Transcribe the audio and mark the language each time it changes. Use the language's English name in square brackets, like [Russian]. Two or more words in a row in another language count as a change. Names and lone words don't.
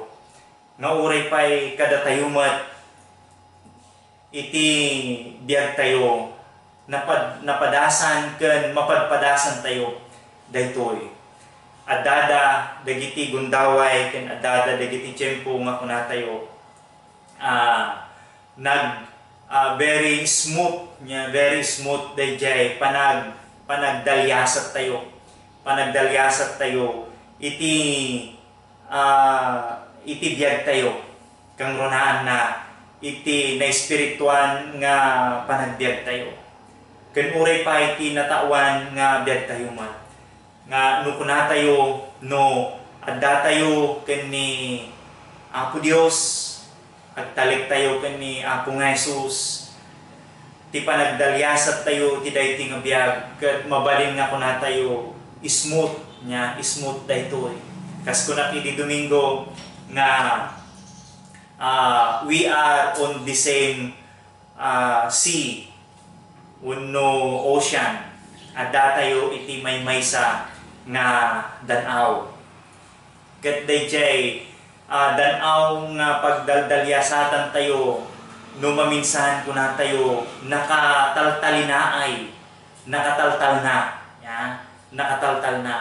[Iloko] Nga uray pay kada tayo mat iti biag tayo napadasan ken mapadpadasan tayo daytoy. Adada dagiti gundaway ken adada dagiti tiempo nga kunatayo [English] very smooth [Iloko] dayjay panagdalyasat tayo iti biag tayo kang runaan na iti na espirituan nga panagbiag tayo. Ken uray pa iti natawan nga biag tayo man. Nga no kuna tayo no adda tayo ken ni Apo Dios, agtalik tayo ken ni Apo nga Jesus, ti panagdalyasat tayo ti dayti nga biag ket mabalin nga kuna tayo smooth daytoy. Kas kuna ti Domingo nga [English] we are on the same sea, no ocean. [Iloko] Adda tayo iti maysa nga dan-aw. Ket dayjay dan-aw nga pagdaldalyasatan tayo, no maminsan kuna tayo nakataltal na.